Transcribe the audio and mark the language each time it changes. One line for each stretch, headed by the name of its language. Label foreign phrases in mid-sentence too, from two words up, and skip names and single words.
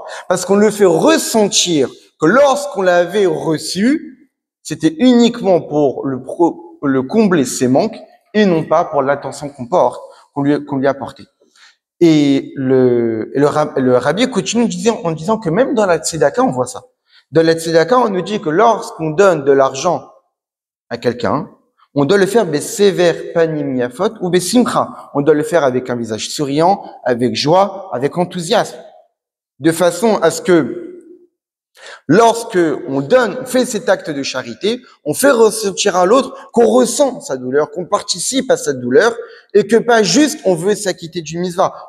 French: Parce qu'on le fait ressentir que lorsqu'on l'avait reçu, c'était uniquement pour le combler ses manques et non pas pour l'attention qu'on lui a apportée. Et le rabbi continue en disant que même dans la tzedaka, on voit ça. Dans la tzedaka, on nous dit que lorsqu'on donne de l'argent à quelqu'un, on doit le faire
Hebrew: בסבר פנים יפות
French: ou besimcha. On doit le faire avec un visage souriant, avec joie, avec enthousiasme. De façon à ce que lorsque on fait cet acte de charité, on fait ressentir à l'autre qu'on ressent sa douleur, qu'on participe à sa douleur, et que pas juste on veut s'acquitter du misva.